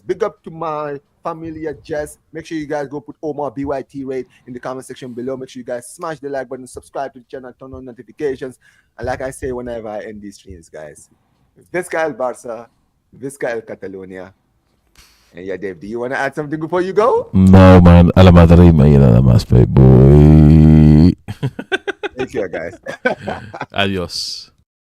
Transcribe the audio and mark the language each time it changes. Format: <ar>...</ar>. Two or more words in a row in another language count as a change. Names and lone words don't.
<en>Big up to my family at Jess. Make sure you guys go put Omar BYT rate in the comment section below. Make sure you guys smash the like button, subscribe to the channel, turn on notifications. And like I say whenever I end these streams, guys,</en> <ca>Visca el Barça, Visca el Catalonia.</ca> <en>And yeah, Dave, do you want to add something before you go? No, man.</en> <es>A la Madrid,</es> <en>man.</en> <es>Nada más,</es> <en>boy. Take care, guys. Adios.</en>